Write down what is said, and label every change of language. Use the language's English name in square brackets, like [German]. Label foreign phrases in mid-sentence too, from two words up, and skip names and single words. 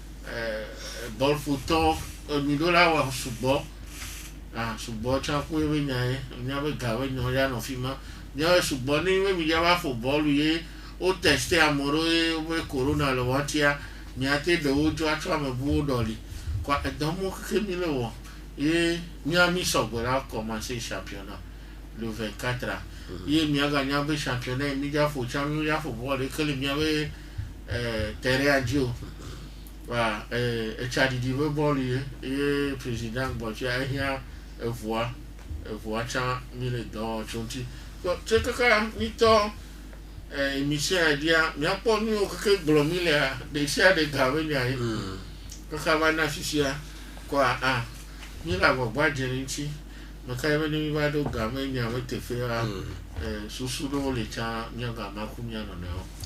[Ewe] bɔlƒotɔ mi ɖo la wɔ sugbɔ tsã koe be nya ye nya be ga be nya ya nɔ fi ma nya sugbɔ ne be mi dza va ƒo bɔlu ye wo teste ame ɖewo ye wobe corona le wɔtia miate ɖewo dzo atsɔ amebuwo ɖɔli kɔa edɔmɔ keke mi le wɔ ye mi sɔgbe la [French] commencer championnat [Ewe] le 24 ye miaganya be championnat mi dza ƒo tsã mi dza ƒo bɔl ke le miabe terrain dzi o wa etsaɖiɖi be bɔlu ye président gbɔtsia ehia evua tsã mi le dɔ tso ŋuti tse kaka mitɔ émission ya dzia miakpɔ nuwo keke gblɔ mi lea ɖe sia ɖe ga be nya ye kaka va na fifia kɔa mi le agbagba dze ne ŋuti meka be ne mi va ɖo ga me nya me teƒea susu ɖewo le tsã miaga maku mia nɔnɔewo